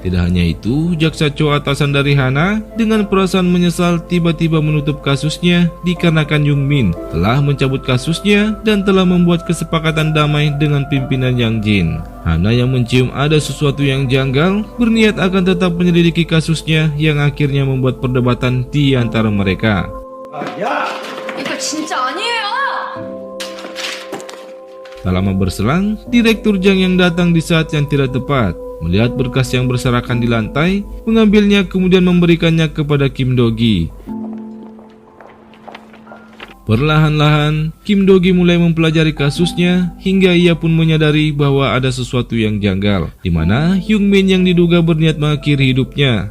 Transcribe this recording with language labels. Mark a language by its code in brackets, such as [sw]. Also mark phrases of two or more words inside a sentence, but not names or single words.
[id] Tidak hanya itu, Jaksa Cho atasan dari Hana dengan perasaan menyesal tiba-tiba menutup kasusnya dikarenakan Young-min telah mencabut kasusnya dan telah membuat kesepakatan damai dengan pimpinan Yang Jin. Hana yang mencium ada sesuatu yang janggal berniat akan tetap menyelidiki kasusnya yang akhirnya membuat perdebatan di antara mereka. [ko] 이거 진짜 아니에요. [id] Tak lama berselang, Direktur Jang yang datang di saat yang tidak tepat. Melihat berkas yang berserakan di lantai, mengambilnya kemudian memberikannya kepada Kim Do-gi. Perlahan-lahan, Kim Do-gi mulai mempelajari kasusnya hingga ia pun menyadari bahwa ada sesuatu yang janggal, di mana Hyung-min yang diduga berniat mengakhiri hidupnya.